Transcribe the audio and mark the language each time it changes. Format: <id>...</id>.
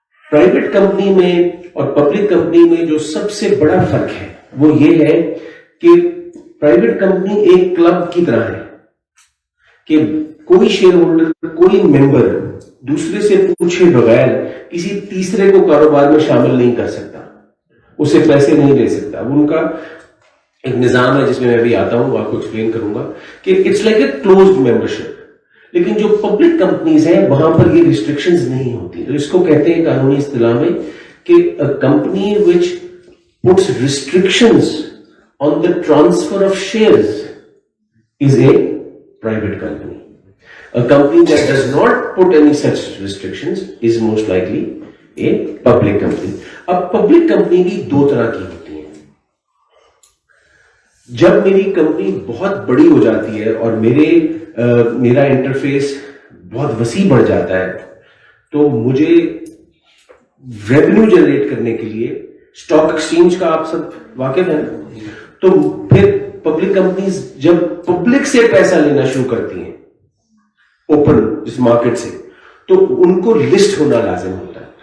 <ur>Private company میں اور public company میں جو سب سے بڑا فرق ہے وہ یہ ہے کہ پرائیویٹ کمپنی ایک کلب کی طرح ہے کہ کوئی شیئر ہولڈر, کوئی ممبر دوسرے سے پوچھے بغیر کسی تیسرے کو کاروبار میں شامل نہیں کر سکتا, اسے پیسے نہیں لے سکتا. وہ ان کا ایک نظام ہے جس میں بھی آتا ہوں, آپ کو ایکسپلین کروں گا کہ</ur> <en>It's like a closed membership.</en> <ur>لیکن جو پبلک کمپنیز ہیں وہاں پر یہ ریسٹرکشنز نہیں ہوتی. تو اس کو کہتے ہیں قانونی اصطلاح میں کہ</ur> <en>a company which puts restrictions on the transfer of shares is a private company. A company that does not put any such restrictions is most likely a public company.</en> <ur>اب پبلک کمپنی بھی 2 طرح کی ہوتی ہیں. جب میری company بہت بڑی ہو جاتی ہے اور میرا انٹرفیس بہت وسیع بڑھ جاتا ہے, تو مجھے ریونیو جنریٹ کرنے کے لیے اسٹاک ایکسچینج کا آپ سب واقف ہیں, تو پھر پبلک کمپنیز جب پبلک سے پیسہ لینا شروع کرتی ہیں اوپن اس مارکیٹ سے, تو ان کو لسٹ ہونا لازم ہوتا ہے.</ur>